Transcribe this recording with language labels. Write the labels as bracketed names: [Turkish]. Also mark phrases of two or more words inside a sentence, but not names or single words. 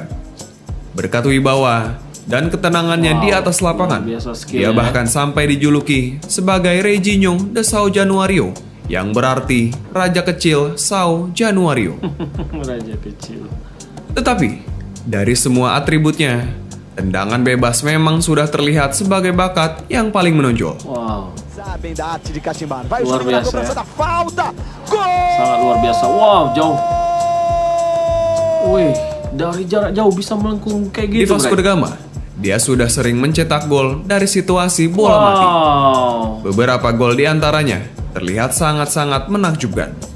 [Indonesian] Berkat wibawa dan ketenangannya di atas lapangan, dia bahkan sampai dijuluki sebagai Reginho de São Januário, yang berarti Raja Kecil São Januário. Raja Kecil. Tetapi, dari semua atributnya, tendangan bebas memang sudah terlihat sebagai bakat yang paling menonjol. Wow. [Portuguese] Vai [Indonesian] luar [Portuguese] Juninho na [Indonesian] biasa [Portuguese] cobrança [Indonesian] ya. [Portuguese] da falta. Gol! [Indonesian] Sangat luar biasa. Wow, jauh. Wih, dari jarak jauh bisa melengkung kayak Di gitu, Vasco da Gama, dia sudah sering mencetak gol dari situasi bola mati. Beberapa gol di antaranya terlihat sangat-sangat menakjubkan.